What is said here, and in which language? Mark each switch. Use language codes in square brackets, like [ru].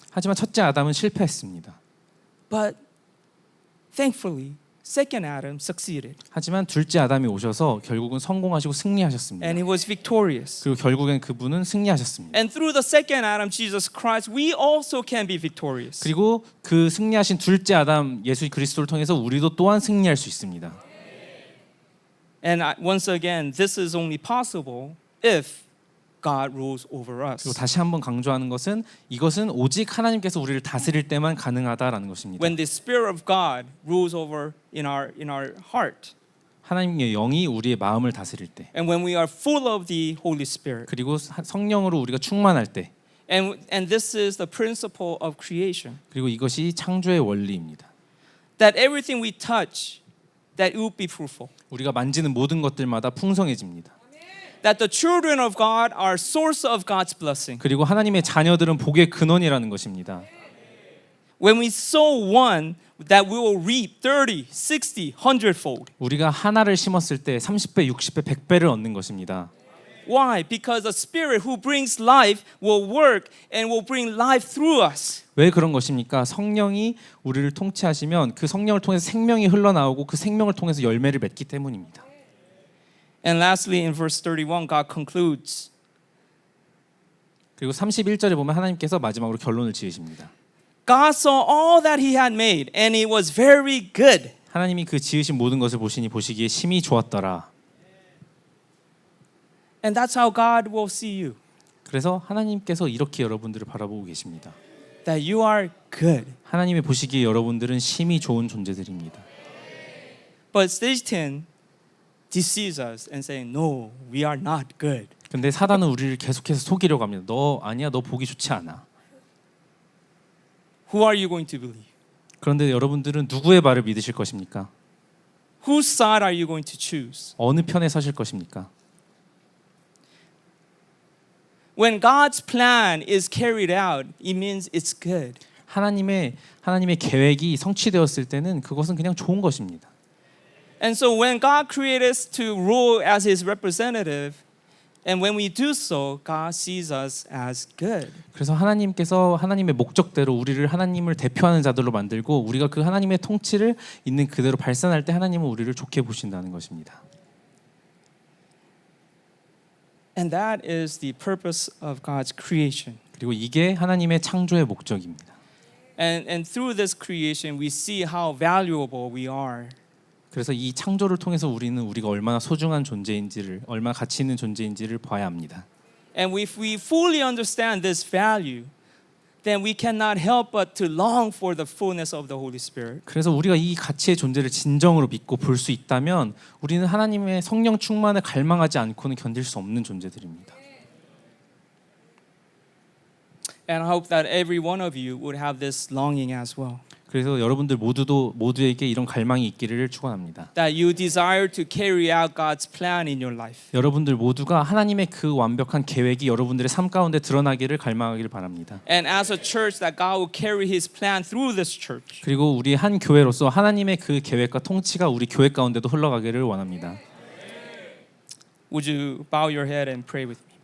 [ko] 하지만 첫째 아담은 실패했습니다. [en] But thankfully, second Adam succeeded. [ko] 하지만 둘째 아담이 오셔서 결국은 성공하시고 승리하셨습니다. [en] And he was victorious. [ko] 그리고 결국엔 그분은 승리하셨습니다. [en] And through the second Adam, Jesus Christ, we also can be victorious. [ko] 그리고 그 승리하신 둘째 아담 예수 그리스도를 통해서 우리도 또한 승리할 수 있습니다. [en] And once again, this is only possible if God rules over us. [ko] 그리고 다시 한번 강조하는 것은 이것은 오직 하나님께서 우리를 다스릴 때만 가능하다라는 것입니다. [en] When the Spirit of God rules over in our heart, [ko] 하나님의 영이 우리의 마음을 다스릴 때, [en] and when we are full of the Holy Spirit, [ko] 그리고 성령으로 우리가 충만할 때, [en] and this is the principle of creation, [ko] 그리고 이것이 창조의 원리입니다. [en] that everything we touch, that it would be fruitful. [ko] 우리가 만지는 모든 것들마다 풍성해집니다. [en] That the children of God are source of God's blessing. [ko] 그리고 하나님의 자녀들은 복의 근원이라는 것입니다. [en] When we sow one, that we will reap 30, 60, 100-fold. [ko] 우리가 하나를 심었을 때 30배, 60배, 100배를 얻는 것입니다. [en] Why? Because the Spirit who brings life will work and will bring life through us. [ko] 왜 그런 것입니까? 성령이 우리를 통치하시면 그 성령을 통해서 생명이 흘러나오고 그 생명을 통해서 열매를 맺기 때문입니다. [en] And lastly, in verse 31, God concludes. [ko] 그리고 31절에 보면 하나님께서 마지막으로 결론을 지으십니다. [en] God saw all that he had made, and it was very good. [ko] 하나님이 그 지으신 모든 것을 보시니 보시기에 심히 좋았더라. [en] And that's how God will see you. [ko] 그래서 하나님께서 이렇게 여러분들을 바라보고 계십니다. [en] That you are good. [ko] 하나님이 보시기에 여러분들은 심히 좋은 존재들입니다. [en] But Satan deceives us and saying, no, we are not good. [ko] 근데 사단은 우리를 계속해서 속이려고 합니다. 너 아니야, 너 보기 좋지 않아. [en] Who are you going to believe? [ko] 그런데 여러분들은 누구의 말을 믿으실 것입니까? [en] Whose side are you going to choose? [ko] 어느 편에 서실 것입니까? [en] When God's plan is carried out, it means it's good. [ko] 하나님의 계획이 성취되었을 때는 그것은 그냥 좋은 것입니다. [en] And so when God created us to rule as his representative, and when we do so, God sees us as good. [ko] 그래서 하나님께서 하나님의 목적대로 우리를 하나님을 대표하는 자들로 만들고 우리가 그 하나님의 통치를 있는 그대로 발산할 때 하나님은 우리를 좋게 보신다는 것입니다. [en] And that is the purpose of God's creation. [ko] 그리고 이게 하나님의 창조의 목적입니다. [en] And through this creation, we see how valuable we are. [ko] 그래서 이 창조를 통해서 우리는 우리가 얼마나 소중한 존재인지를, 얼마나 가치 있는 존재인지를 봐야 합니다. [en] And if we fully understand this value, then we cannot help but to long for the fullness of the Holy Spirit. [ko] 그래서 우리가 이 가치의 존재를 진정으로 믿고 볼 수 있다면 우리는 하나님의 성령 충만을 갈망하지 않고는 견딜 수 없는 존재들입니다. [en] And I hope that every one of you would have this longing as well. [ko] 그래서 여러분들 모두에게 이런 갈망이 있기를 축원합니다. [en] That you desire to carry out God's plan in your life. [ko] 여러분들 모두가 하나님의 그 완벽한 계획이 여러분들의 삶 가운데 드러나기를 갈망하기를 바랍니다. [en] And as a church, that God will carry His plan through this church. [ko] 그리고 우리 한 교회로서 하나님의 그 계획과 통치가 우리 교회 가운데도 흘러가기를 원합니다. [en] Would you bow your head and pray with me?